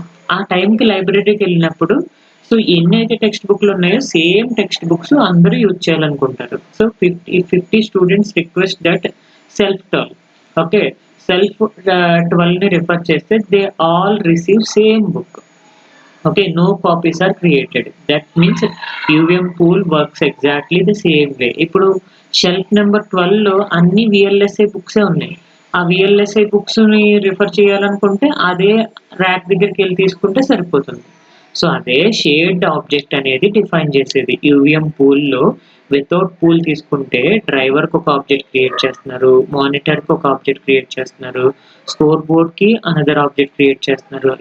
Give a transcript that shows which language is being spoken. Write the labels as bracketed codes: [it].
[te] ఆ టైంకి లైబ్రరీకెళ్ళినప్పుడు సో, ఎన్నైతే టెక్స్ట్ బుక్‌లున్నాయో సేమ్ టెక్స్ట్ బుక్స్ అందరూ యూజ్ చేయాలనుకుంటారు. [en] So, 50 students request that shelf 12. Okay. [te] Self 12ని refer చేస్తే [en] They all receive same book. Okay, no copies are created. That means UVM pool works exactly the same way. [te] ఇప్పుడు shelf number 12లో అన్ని VLSI బుక్సే ఉన్నాయి. ఆ VLSI బుక్స్‌ని refer చేయాలనుకుంటే అదే rack దగ్గరికెళ్ళి తీసుకుంటే సరిపోతుంది. సో అదే షేర్డ్ ఆబ్జెక్ట్ అనేది డిఫైన్ చేసేది. యూవీఎం పూల్లో వితౌట్ పూల్ తీసుకుంటే డ్రైవర్కి ఒక ఆబ్జెక్ట్ క్రియేట్ చేస్తున్నారు, మానిటర్కి ఒక ఆబ్జెక్ట్ క్రియేట్ చేస్తున్నారు, స్కోర్ బోర్డ్కి అనదర్ ఆబ్జెక్ట్ క్రియేట్ చేస్తున్నారు.